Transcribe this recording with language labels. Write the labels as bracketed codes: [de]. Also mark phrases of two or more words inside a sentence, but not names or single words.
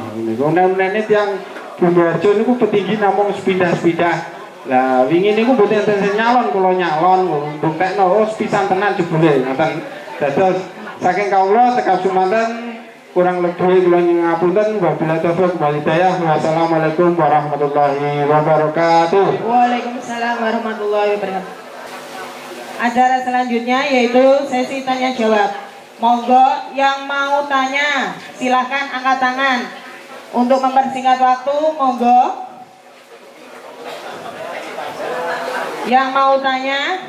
[jv] Niku nek tiyang Bumiharjo niku petinggi namung sepindah-sepindah. Lah wingi niku mboten enten nyalon, kula nyalon mbuktekno oh sepisan tenan jebule ngoten. Dados saking kawula tekap sumanten [id] kurang lebih [jv] kula ngapunten [ar] وبالله التوفيق والهداية. والسلام عليكم ورحمة الله وبركاته. وعليكم السلام ورحمة الله وبركاته. [id] Acara selanjutnya yaitu sesi tanya jawab. Monggo yang mau tanya silahkan angkat tangan. Untuk mempersingkat waktu monggo. Yang mau tanya?